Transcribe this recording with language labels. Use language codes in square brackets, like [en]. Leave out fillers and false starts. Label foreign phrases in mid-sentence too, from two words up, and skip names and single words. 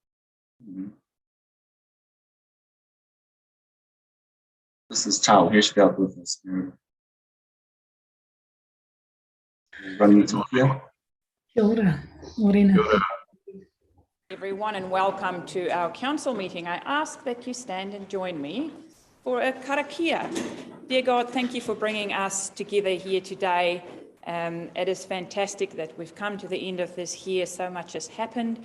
[en] This is Tal Hirschfeld with us. Running to here. [mi] Kia ora, Morena. [en] Everyone, and welcome to our council meeting. I ask that you stand and join me for a karakia. Dear God, thank you for bringing us together here today. It is fantastic that we've come to the end of this year. So much has happened.